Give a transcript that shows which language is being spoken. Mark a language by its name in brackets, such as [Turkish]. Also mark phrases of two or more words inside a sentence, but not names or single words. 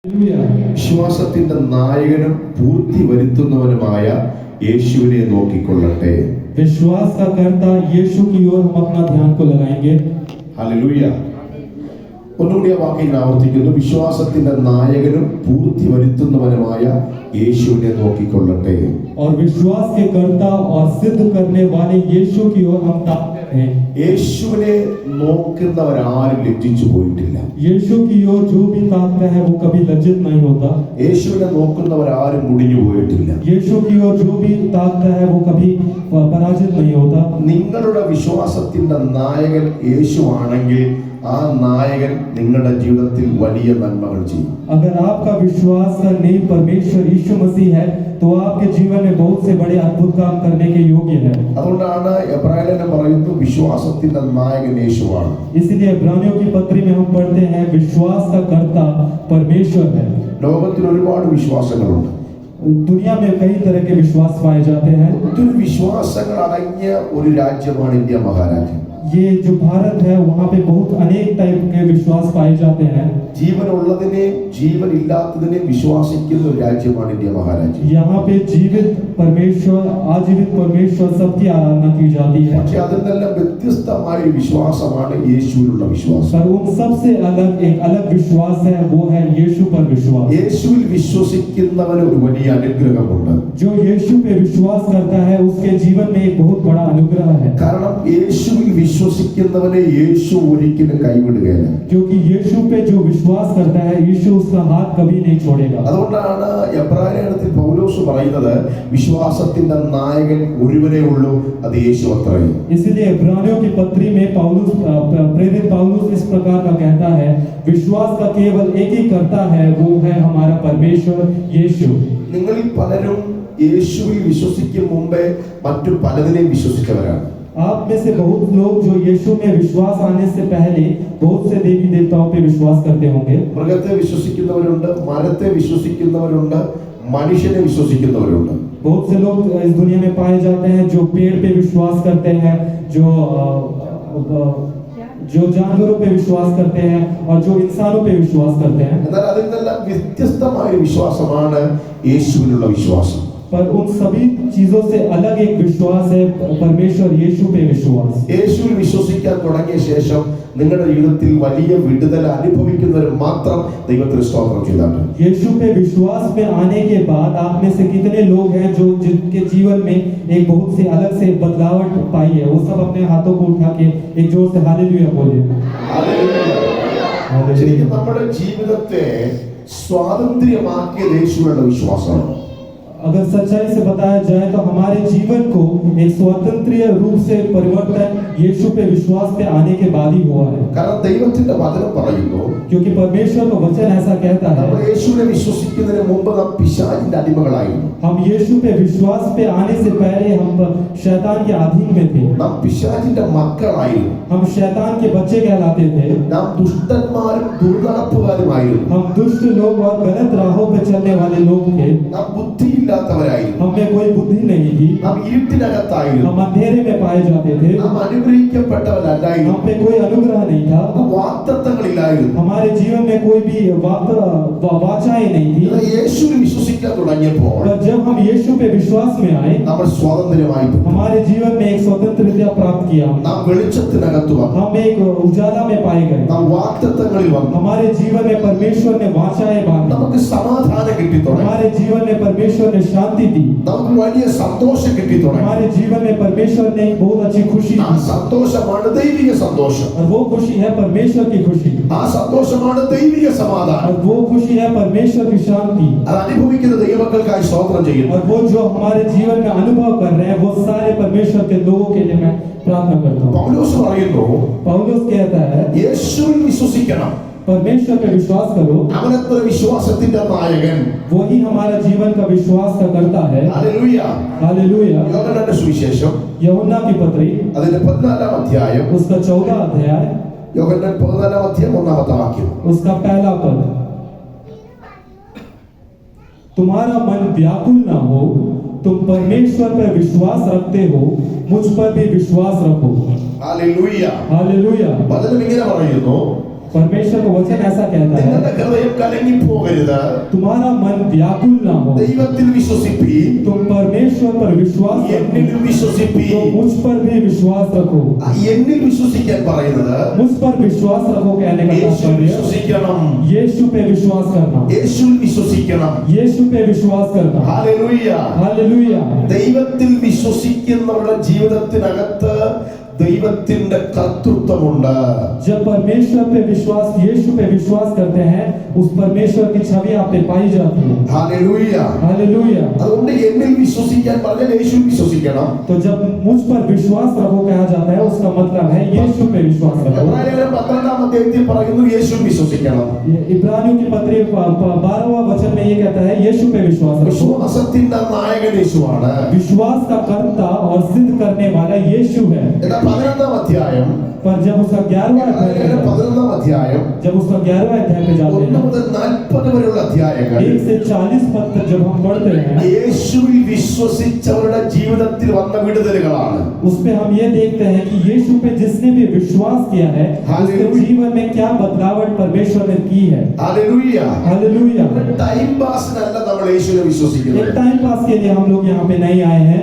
[Malayalam] വിശ്വാസത്തിന്റെ നായകനും പൂർത്തി വരുത്തുന്നവനുമായ യേശുവിനെ നോക്കിക്കൊള്ളട്ടെ. [Hindi] विश्वास का कर्ता यीशु की ओर हम अपना ध्यान को लगाएंगे. [Malayalam] ഹല്ലേലൂയ. ഒന്നുകൂടി ആ വാക്യം ആവർത്തിക്കുന്നു. വിശ്വാസത്തിന്റെ നായകനും പൂർത്തി വരുത്തുന്നവനുമായ യേശുവിനെ നോക്കിക്കൊള്ളട്ടെ. [Hindi] और विश्वास के कर्ता और सिद्ध करने वाले यीशु की ओर हम ताकते हैं. [Malayalam] യേശുവിനെ നോക്കുന്നവരാരും ലജ്ജിച്ചു പോയിട്ടില്ല. [Hindi] यीशु की ओर जो भी ताकता है वो कभी लज्जित नहीं होता. [Malayalam] യേശുവിനെ നോക്കുന്നവരാരും മുടിഞ്ഞു പോയിട്ടില്ല. [Hindi] यीशु की ओर जो भी ताकता है वो कभी पराजित नहीं होता. [Malayalam] നിങ്ങളുടെ വിശ്വാസത്തിന്റെ നായകൻ യേശുവാണെങ്കിൽ ആ നായകൻ നിങ്ങളുടെ ജീവിതത്തിൽ വലിയ നന്മകൾ ചെയ്യും. [Hindi] अगर आपका विश्वास का नींव परमेश्वर यीशु मसीह है तो आपके जीवन में बहुत से बड़े अद्भुत काम करने के योग्य है. [Malayalam] അതുകൊണ്ടാണ് എബ്രായലേഖനം പറയുന്നു വിശ്വാസത്തിന്റെ നായകൻ യേശുവാണ്. [Hindi] इसलिए इब्रानियों की पत्री में हम पढ़ते हैं विश्वास का कर्ता परमेश्वर है. [Malayalam] ലോകത്തിൽ ഒരുപാട് വിശ്വാസങ്ങളുണ്ട്. [Hindi] दुनिया में कई तरह के विश्वास पाए जाते हैं. [Malayalam] ഒത്തിരി വിശ്വാസങ്ങൾ അടങ്ങിയ ഒരു രാജ്യമാണ് ഇന്ത്യ മഹാരാജ്യം. [Hindi] ये जो भारत है वहाँ पे बहुत अनेक टाइप के विश्वास पाए जाते हैं. [Malayalam] ജീവനുള്ളതിനെ ജീവനില്ലാത്തതിനെ വിശ്വസിക്കുന്ന ഒരു രാജ്യമാണ് ഇന്ത്യ മഹാരാജ്യം. [Hindi] यहाँ पे जीवित परमेश्वर आजीवित परमेश्वर सबकी आराधना की जाती है. [Malayalam] പക്ഷേ അതിൽ നിന്നെല്ലാം വ്യത്യസ്തമായ ഒരു വിശ്വാസമാണ് യേശുവിലുള്ള വിശ്വാസം. [Hindi] पर उन सबसे अलग एक अलग विश्वास है वो है यीशु पर विश्वास. [Malayalam] യേശുവിൽ വിശ്വസിക്കുന്നവന് ഒരു വലിയ അനുഗ്രഹമുണ്ട്. [Hindi] जो यीशु पे विश्वास करता है उसके जीवन में एक बहुत बड़ा अनुग्रह है. [Malayalam] കാരണം യേശുവിൽ വിശ്വസിക്കുന്നവനെ യേശു ഒരിക്കലും കൈവിടുകയില്ല. [Hindi] क्योंकि यीशु पे जो विश्वास करता है यीशु उसका हाथ कभी नहीं छोड़ेगा. [Malayalam] അതുകൊണ്ടാണ് എബ്രായലേഖനത്തിൽ പൗലോസ് പറയുന്നത് വിശ്വാസത്തിന്റെ നായകൻ ഒരുവനേ ഉള്ളൂ, അത് യേശു അത്രേ. [Hindi] इसलिए इब्रानियों की पत्री में पौलुस प्रेरित पौलुस इस प्रकार का कहता है विश्वास का केवल एक ही करता है वो है हमारा परमेश्वर यीशु. [Malayalam] നിങ്ങളിൽ പലരും യേശുവിൽ വിശ്വസിക്കും മുമ്പേ മറ്റു പലതിനെയും വിശ്വസിച്ചവരാണ്. [Hindi] आप में से बहुत लोग जो यीशु में विश्वास आने से पहले बहुत से देवी देवताओं पे विश्वास करते होंगे. [Malayalam] മൃഗത്തെ വിശ്വസിക്കുന്നവരുണ്ട്, മരത്തെ വിശ്വസിക്കുന്നവരുണ്ട്, മനുഷ്യനെ വിശ്വസിക്കുന്നവരുണ്ട്. [Hindi] बहुत से लोग इस दुनिया में पाए जाते हैं जो पेड़ पे विश्वास करते हैं, जो जानवरों पे विश्वास करते हैं और जो इंसानों पे विश्वास करते हैं. [Malayalam] എന്നാൽ അതിൽ നിന്നെല്ലാം വ്യത്യസ്തമായ ഒരു വിശ്വാസമാണ് യേശുവിലുള്ള വിശ്വാസം. [Hindi] पर उन सभी चीजों से अलग एक विश्वास है परमेश्वर यीशु पे विश्वास. [Malayalam] യേശുവിൽ വിശ്വസിക്കാൻ തുടങ്ങിയ ശേഷം നിങ്ങളുടെ ജീവിതത്തിൽ വലിയ വിടുതൽ അനുഭവിക്കുന്നവർ മാത്രം ദൈവത്തിന് സ്തോത്രം ചെയ്താണ്. [Hindi] यीशु पे विश्वास में आने के बाद आप में से कितने लोग हैं जो जिनके जीवन में एक बहुत से अलग से बदलावट पाई है, वो सब अपने हाथों को उठा के एक जोर से हालेलुया बोले. [Malayalam] ശരിക്കും നമ്മുടെ ജീവിതത്തെ സ്വാതന്ത്ര്യമാക്കിയത് യേശുവിലുള്ള വിശ്വാസമാണ്. [Hindi] अगर सच्चाई से बताया जाए तो हमारे जीवन को एक स्वतंत्र रूप से परिवर्तन यीशु पे विश्वास पे आने के बाद ही हुआ है. [Malayalam] കാരണം ദൈവത്തിന്റെ വചനം പറയുന്നു, [Hindi] क्योंकि परमेश्वर का वचन ऐसा कहता है [Malayalam] നമ്മൾ യേശുവിനെ വിശ്വസിക്കുന്നതിന് മുമ്പ് നാം പിശാചിന്റെ അടിമകളായിരുന്നു. [Hindi] हम यीशु पे विश्वास पे आने से पहले हम शैतान के अधीन में थे. [Malayalam] നാം പിശാചിന്റെ മക്കളായിരുന്നു. [Hindi] हम शैतान के बच्चे कहलाते थे. [Malayalam] നാം ദുഷ്ടന്മാരും ദുർനടപ്പുകാരുമായിരുന്നു. [Hindi] हम दुष्ट लोग और गलत राहों पे चलने वाले लोग थे. [Malayalam] നാം ബുദ്ധിയില്ലാത്തവരായിരുന്നു. [Hindi] हमें कोई बुद्धि नहीं थी. [Malayalam] നാം ഇരുട്ടിനകത്തായിരുന്നു. [Hindi] हम अंधेरे में पाए जाते थे. [Malayalam] നാം അനുഗ്രഹിക്കപ്പെട്ടവരല്ലായിരുന്നു. [Hindi] हम पे कोई अनुग्रह नहीं था. [Malayalam] വാഗ്ദത്തങ്ങളില്ലായിരുന്നു. [Hindi] हमारे जीवन में कोई भी वाचाएं नहीं थी. [Malayalam] യേശുവിൽ വിശ്വസിക്കാൻ തുടങ്ങിയപ്പോൾ [Hindi] पर जब हम यीशु पे विश्वास में आए [Malayalam] നമ്മൾ സ്വാതന്ത്ര്യമായി. [Hindi] हमारे जीवन में एक स्वतंत्रता प्राप्त किया. [Malayalam] നാം വെളിച്ചത്തിനകത്ത് വന്നു. [Hindi] हम एक उजाला में पाए गए. [Malayalam] നാം വാഗ്ദത്തങ്ങളിൽ വന്നു. [Hindi] हमारे जीवन में परमेश्वर ने वाचाएं बांधी. [Malayalam] നമുക്ക് സമാധാനം കിട്ടി തുടങ്ങി. [Hindi] हमारे जीवन में परमेश्वर ने शांति दी. [Malayalam] നമുക്ക് വലിയ സന്തോഷം കിട്ടി തുടങ്ങി. [Hindi] हमारे जीवन में परमेश्वर ने एक बहुत अच्छी खुशी [Malayalam] ആ [Hindi] दी. [Malayalam] സന്തോഷമാണ് ദൈവിക സന്തോഷം. [Hindi] और वो खुशी है परमेश्वर की खुशी. [Malayalam] ആ സന്തോഷമാണ് ദൈവിക സമാധാനം. [Hindi] और वो खुशी है परमेश्वर की शांति. [Malayalam] അത് അനുഭവിക്കുന്ന ദൈവമക്കൾക്കായി സ്തോത്രം ചെയ്യുന്നു. [Hindi] और वो जो हमारे जीवन में अनुभव कर रहे हैं वो सारे परमेश्वर के लोगों के लिए मैं प्रार्थना करता हूँ. [Malayalam] പൗലോസ് പറയുന്നു, [Hindi] पौलुस कहता है [Malayalam] യേശുവിൽ വിശ്വസിക്കണം. [Hindi] परमेश्वर पे विश्वास करो. [Malayalam] അവനത്ര വിശ്വാസത്തിന്റെ നായകൻ. [Hindi] वही हमारा जीवन का विश्वास का करता है. [Malayalam] ഹല്ലേലൂയ. [Hindi] हालेलुया. [Malayalam] യോഹന്നാന്റെ സുവിശേഷം [Hindi] यूहन्ना की पत्री [Malayalam] അതിന്റെ 14-ാം അധ്യായം, [Hindi] उसका 14 अध्याय [Malayalam] യോഹന്നാൻ 14-ാം അധ്യായം 1-ാമത്തെ വാക്യം. [Hindi] उसका पहला पद, तुम्हारा मन व्याकुल ना हो, तुम परमेश्वर पर विश्वास रखते हो, मुझ पर भी विश्वास रखो. [Malayalam] ഹല്ലേലൂയ. [Hindi] हालेलुया. [Malayalam] വചനം ഇങ്ങനെ പറയുന്നു, [Hindi] परमेश्वर का वचन ऐसा कहता है, [Malayalam] നിങ്ങളുടെ ഹൃദയം കലങ്ങി പോകരുത്. [Hindi] तुम्हारा मन व्याकुल ना हो, [Malayalam] ദൈവത്തിൽ വിശ്വസിപ്പീൻ, [Hindi] तुम परमेश्वर पर विश्वास रखो, [Malayalam] എന്നിലും വിശ്വസിപ്പീൻ. [Hindi] तो मुझ पर भी विश्वास रखो। [Malayalam] എന്നിൽ വിശ്വസിക്കാൻ പറയുന്നത് [Hindi] मुझ पर विश्वास रखो कहने का [Malayalam] യേശു [Hindi] तात्पर्य [Malayalam] വിശ്വസിക്കണം, [Hindi] यीशु पे विश्वास करना, [Malayalam] യേശുവിൽ വിശ്വസിക്കണം. [Hindi] यीशु पे विश्वास करना। [Malayalam] ഹല്ലേലൂയ. [Hindi] हालेलुया। [Malayalam] ദൈവത്തിൽ വിശ്വസിക്കുന്നവരുടെ ജീവിതത്തിനകത്ത് ദൈവത്തിന്റെ കർത്തൃത്വമുണ്ട്. [Hindi] जब परमेश्वर पे विश्वास, यीशु पे विश्वास करते हैं, उस परमेश्वर की छवि आप पे पाई जाती है। [Malayalam] ഹല്ലേലൂയ. [Hindi] हालेलुया। [Malayalam] അതുകൊണ്ട് എന്നിൽ വിശ്വസിക്കാൻ പറഞ്ഞാൽ യേശുവിൽ വിശ്വസിക്കണം. [Hindi] तो जब मुझ पर विश्वास रखो कहा जाता है, उसका मतलब है यीशु पे विश्वास रखो। [Malayalam] എബ്രായർ 12-ാം അധ്യായത്തിൽ പറയുന്നു യേശുവിൽ വിശ്വസിക്കണം. [Hindi] इब्रानियों की पत्री 12वां वचन में ये कहता है यीशु पे विश्वास रखो। [Malayalam] വിശ്വാസത്തിന്റെ നായകൻ യേശുവാണ്. [Hindi] विश्वास का कर्ता और सिद्ध करने वाला यीशु है। [Malayalam] എന്നാൽ 11-ാം അധ്യായം, [Hindi] पर जब उसका 11वां अध्याय, [Malayalam] 11-ാം അധ്യായം [Hindi] जब उसका 11वां अध्याय पे जाते 1 हैं, [Malayalam] മുതൽ 40 വരെയുള്ള അധ്യായങ്ങൾ [Hindi] 1 से 40 पद तक जब हम पढ़ते हैं, [Malayalam] യേശുവിൽ വിശ്വസിച്ചവരുടെ ജീവിതത്തിൽ വന്ന വിടുതലുകളാണ്. [Hindi] उसमें हम ये देखते हैं कि यीशु पे जिसने भी विश्वास किया है, उसके हालेलुया। जीवन में क्या बदलावट परमेश्वर ने की है। [Malayalam] ഹല്ലേലൂയ. [Hindi] हालेलुया। [English] time passinalla [Malayalam] നമ്മൾ യേശുവിനെ വിശ്വസിക്കുന്നത്. [Hindi] एक [English] time pass [Hindi] के लिए हम लोग यहाँ पे नहीं आए हैं,